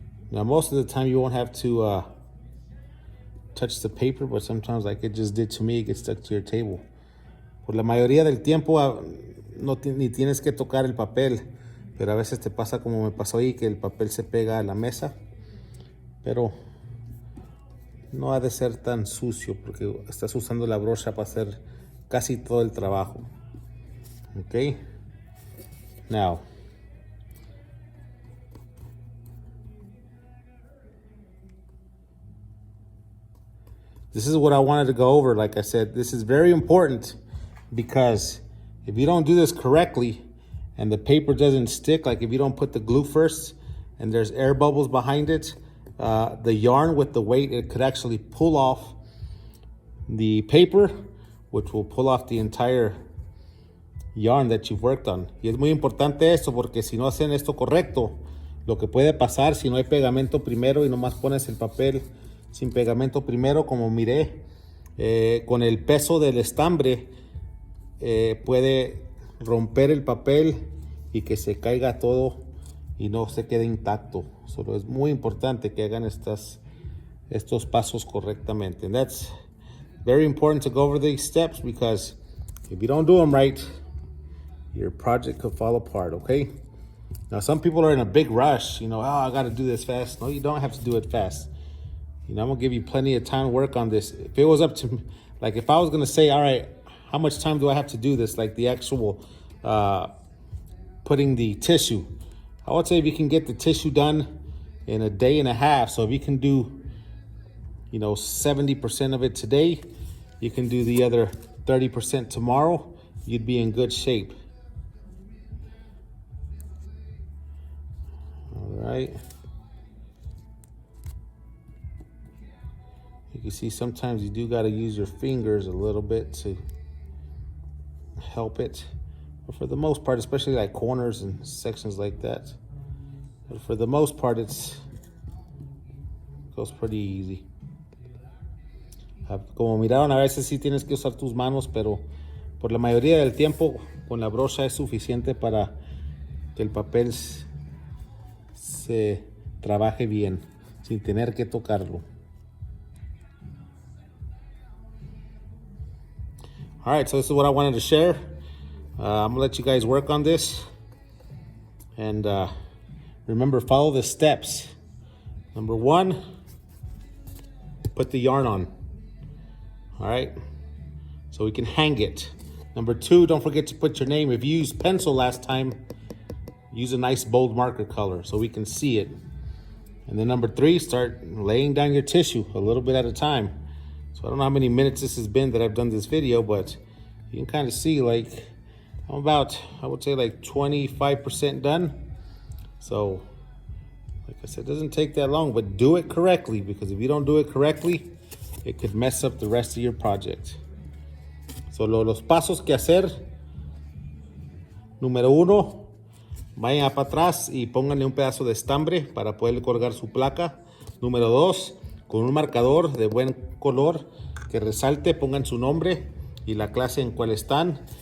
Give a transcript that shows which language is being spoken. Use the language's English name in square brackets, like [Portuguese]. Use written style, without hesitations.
[English] Now, most of the time you won't have to touch the paper, but sometimes, like it just did to me, it gets stuck to your table. [Spanish] Por la mayoría del tiempo ni tienes que tocar el papel, pero a veces te pasa como me pasó ahí, que el papel se pega a la mesa, pero no ha de ser tan sucio porque estás usando la brocha para hacer casi todo el trabajo. [English] Ok, now this is what I wanted to go over. Like I said, this is very important because if you don't do this correctly and the paper doesn't stick, like if you don't put the glue first and there's air bubbles behind it, the yarn with the weight, it could actually pull off the paper, which will pull off the entire yarn that you've worked on. [Spanish] Y es muy importante esto porque si no hacen esto correcto, lo que puede pasar si no hay pegamento primero y nomás pones el papel sin pegamento primero, como miré, con el peso del estambre puede romper el papel y que se caiga todo y no se quede intacto. Solo es muy importante que hagan estos pasos correctamente. [English] And that's very important to go over these steps because if you don't do them right, your project could fall apart, okay? Now, some people are in a big rush, you know, oh, I got to do this fast. No, you don't have to do it fast. You know, I'm going to give you plenty of time to work on this. If it was up to me, like if I was going to say, all right, how much time do I have to do this? Like the actual putting the tissue. I would say if you can get the tissue done in a day and a half. So if you can do, 70% of it today, you can do the other 30% tomorrow, you'd be in good shape. All right. You can see sometimes you do got to use your fingers a little bit to help it. But for the most part, especially like corners and sections like that, but for the most part, it goes pretty easy. [Spanish] Como miraron, a veces sí tienes que usar tus manos, pero por la mayoría del tiempo con la brocha es suficiente para que el papel se trabaje bien, sin tener que tocarlo. [English] All right, so this is what I wanted to share. I'm gonna let you guys work on this. And remember, follow the steps. Number 1, put the yarn on. All right, so we can hang it. Number 2, don't forget to put your name. If you used pencil last time, use a nice bold marker color so we can see it. And then number 3, start laying down your tissue a little bit at a time. So I don't know how many minutes this has been that I've done this video, but you can kind of see like I'm about, I would say like 25% done. So like I said, it doesn't take that long, but do it correctly, because if you don't do it correctly, it could mess up the rest of your project. [Spanish] So los pasos que hacer. Número 1, vayan para atrás y pónganle un pedazo de estambre para poder colgar su placa. Número 2, con un marcador de buen color que resalte, pongan su nombre y la clase en cual están.